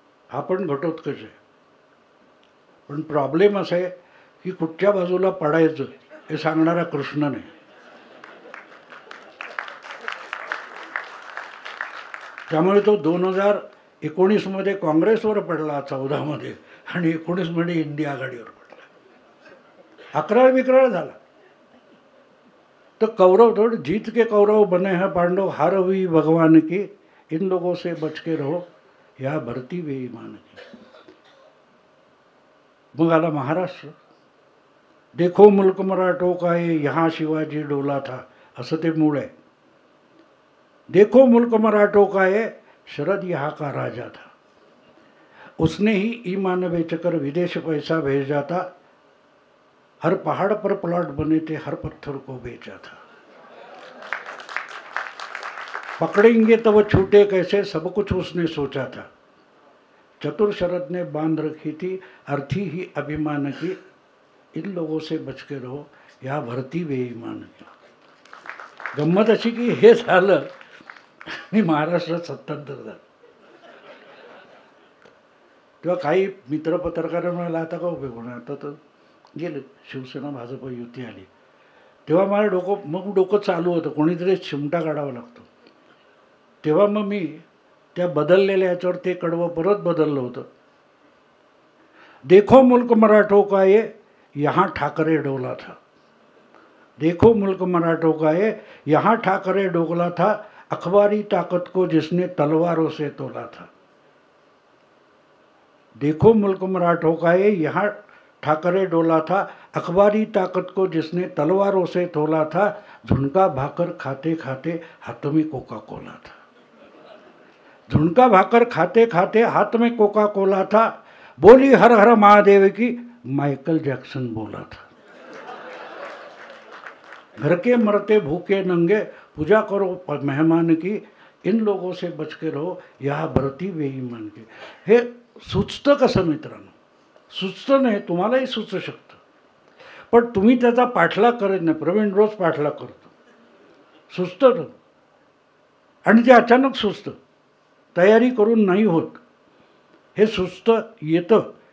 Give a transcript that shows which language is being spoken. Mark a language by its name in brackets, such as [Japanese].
[Marathi] हा पण घटोत्कच आहे. पण प्रॉब्लेम असा आहे की कुठच्या बाजूला पडायचं हे सांगणारा कृष्ण नाही. त्यामुळे तो 2019 मध्ये काँग्रेसवर पडला, 14 मध्ये, आणि 19 मध्ये इंडिया आघाडीवर पडला. अक्राळ विक्राळ झाला. [Hindi] तो कौरव थोड़े जीत के कौरव बने हैं पांडव, हार हुई भगवान की, इन लोगों से बच के रहो या भरती बेईमान की. [Marathi] मग आला महाराष्ट्र. [Hindi] देखो मुल्क मराठों का ये यहाँ शिवाजी डोला था, [Marathi] असं ते मूळ आहे. [Hindi] देखो मुल्क मराठों का ये शरद यहाँ का राजा था, उसने ही ईमान बेचकर विदेश पैसा भेजा था, हर पहाड़ पर प्लॉट बने थे, हर पत्थर को बेचा था. पकड़ेंगे तब छूटे कैसे, सब कुछ उसने सोचा था, चतुर शरद ने बांध रखी थी अर्थी ही अभिमान की, इन लोगों से बच के रहो या भरती बेईमान की. [Marathi] गंमत अशी की हे झालं आणि महाराष्ट्रात सत्तांतर झालं. तेव्हा काही मित्र पत्रकार म्हणाला आता का उपयोग होणार, आता तर गेले, शिवसेना भाजप युती आली. तेव्हा मला डोकं चालू होतं, कोणीतरी चिमटा काढावा लागतो. तेव्हा मग मी त्या बदललेल्या याच्यावर ते कडवं परत बदललं होतं. [Hindi] देखो मुल्क मराठों का ये यहाँ ठाकरे डोला था, देखो मुल्क मराठों का ये यहाँ ठाकरे डोला था, अखबारी ताकत को जिसने तलवारों से तोला था. देखो मुल्क मराठों का ये यहाँ ठाकरे डोला था, अखबारी ताकत को जिसने तलवारों से तोला था, झुनका भाकर खाते खाते हाथ में कोका कोला था, झुनका भाकर खाते खाते हाथ में कोका कोला था, बोली हर हर महादेव की माइकल जैक्सन बोला था. घर के मरते भूखे नंगे पूजा करो मेहमान की, इन लोगों से बच के रहो या भरती बेईमान की. [Marathi] हे सुचतं कसं मित्रांनो? सुचतं नाही, तुम्हालाही सुचू शकतं, पण तुम्ही त्याचा पाठलाग करत नाही. प्रवीण रोज पाठलाग करतो, सुचतं आणि ते अचानक सुचतं. तयारी करून नाही होत. हे सुचतं येतं.